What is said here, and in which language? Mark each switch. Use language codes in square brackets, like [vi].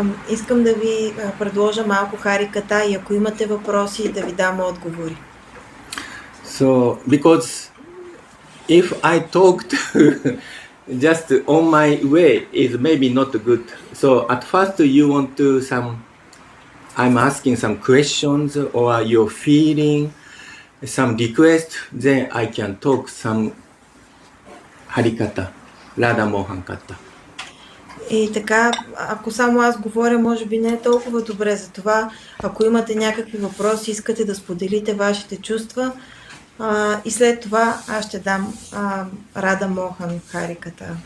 [bg] Искам да ви предложа малко хариката и ако имате въпроси, да ви дам отговори. [en] So because if I talked just on my way is maybe not good. So at first you want to I'm asking some questions or your feeling, some request, then I can talk some harikata, Radha Mohan kata. [bg] И така, ако само аз говоря, може би не е толкова добре. За това, ако имате някакви въпроси, искате да споделите вашите чувства, и след това аз ще дам Рада Мохан хариката.